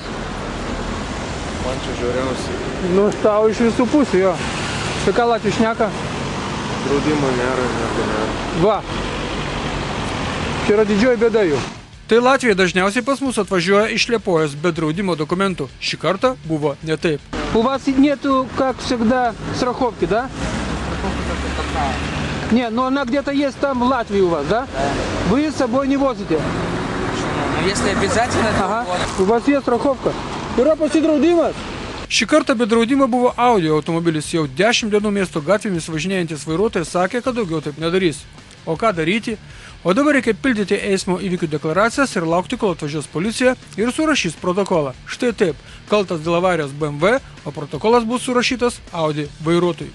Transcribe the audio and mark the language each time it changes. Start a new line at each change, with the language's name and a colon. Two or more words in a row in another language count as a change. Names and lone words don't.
Lithuanian: Man čia žiauriausiai. Nu, tau iš visų pusių, jo. Tai ką Latvių šneka? Draudimo nėra, nieko nėra. Va. Čia yra didžioji bėda jų. Tai Latvija dažniausiai pas mus atvažiuoja iš Liepojos be draudimo dokumentų. Šį kartą buvo не taip.
Russian: У вас нету, как всегда, страховки, да? Не, но она где-то есть там в Латвии у вас, да? Вы с собой не возите? Ну, если обязательно, то... Ага. У вас есть страховка?
Lithuanian: Yra pasidraudimas? Šį kartą be draudimo buvo Audi automobilis. Jau 10 dienų miesto gatvėmis važinėjantis vairuotojas sakė, kad daugiau taip nedarys. O ką daryti? O dabar reikia pildyti eismo įvykių deklaracijas ir laukti, kol atvažiuos policija ir surašys protokolą. Štai taip, kaltas dėl avarijos BMW, o protokolas bus surašytas Audi vairuotojui.